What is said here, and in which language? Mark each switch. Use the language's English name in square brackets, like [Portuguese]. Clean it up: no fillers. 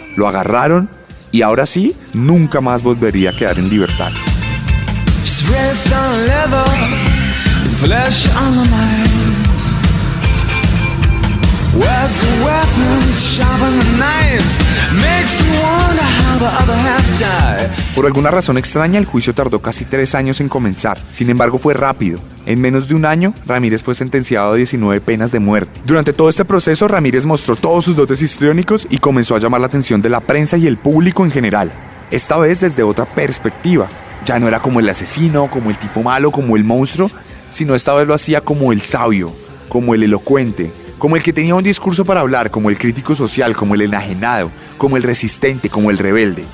[Spanish] Lo agarraron y ahora sí, nunca más volvería a quedar en libertad. [English] Rest on leather, flesh on the minds. Words and weapons, sharpen the knives. Makes you wonder how the other half died. [Spanish] Por alguna razón extraña, el juicio tardó casi 3 años en comenzar. Sin embargo, fue rápido. En menos de un año, Ramírez fue sentenciado a 19 penas de muerte. Durante todo este proceso, Ramírez mostró todos sus dotes histriónicos y comenzó a llamar la atención de la prensa y el público en general. Esta vez desde otra perspectiva. Ya no era como el asesino, como el tipo malo, como el monstruo, sino esta vez lo hacía como el sabio, como el elocuente, como el que tenía un discurso para hablar, como el crítico social, como el enajenado, como el resistente, como el rebelde.